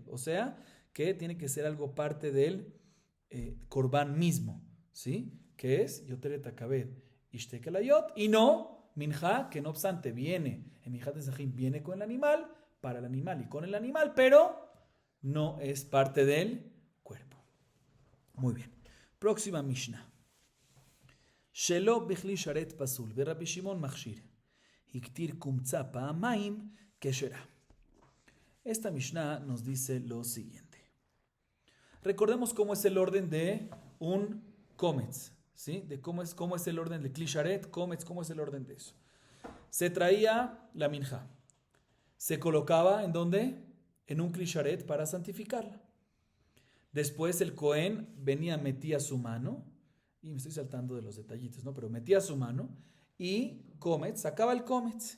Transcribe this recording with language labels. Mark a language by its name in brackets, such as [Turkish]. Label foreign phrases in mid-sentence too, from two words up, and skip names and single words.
[Spanish] O sea, que tiene que ser algo parte del Korban mismo, ¿sí? Que es [Hebrew] יותרת הכבד ושתי כליות [Spanish] y no Minja, que no obstante viene, en [Hebrew] מנחת נסכים [Spanish] viene con el animal, para el animal y con el animal, pero no es parte del cuerpo. Muy bien. Próxima Mishnah. [Hebrew] שלא בכלי שרת פסול. ורבי שמעון מכשיר. הקטיר קומצה פעמיים כשרה. [Spanish] Esta Mishnah nos dice lo siguiente. Recordemos cómo es el orden de un kometz, ¿sí? De cómo es el orden de [Hebrew] כלי שרת, [Spanish] kometz, cómo es el orden de eso. Se traía la minja. Se colocaba ¿en dónde? En un [Hebrew] כלי שרת [Spanish] para santificarla. Después el Cohen venía, metía su mano, y me estoy saltando de los detallitos, ¿no? Pero metía su mano y kometz, sacaba el kometz.